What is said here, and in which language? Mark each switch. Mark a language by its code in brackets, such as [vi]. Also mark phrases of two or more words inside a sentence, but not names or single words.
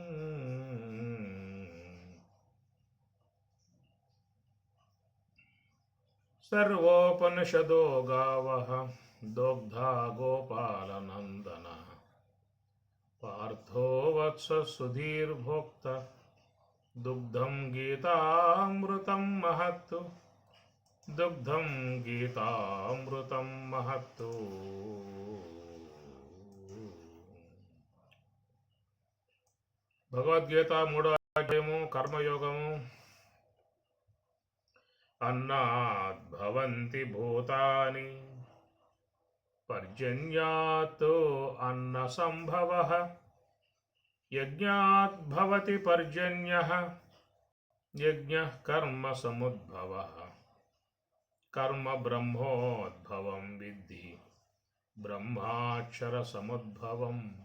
[sa] सर्वोपनिषदो गावः दोग्धा गोपालनन्दनः पार्थो वत्स सुधीर्भोक्ता दुग्धं गीतामृतं महत्तु दुग्धं गीतामृतं महत्तु। [te] భగవద్గీత 3వ అధ్యాయము కర్మయోగము. [sa] अन्नाद् भवन्ति भूतानि पर्जन्यात् अन्न सम्भवः यज्ञात् भवति पर्जन्यः यज्ञः कर्म समुद्भवः कर्म ब्रह्मोद्भवं विद्धि ब्रह्माक्षर समुद्भवं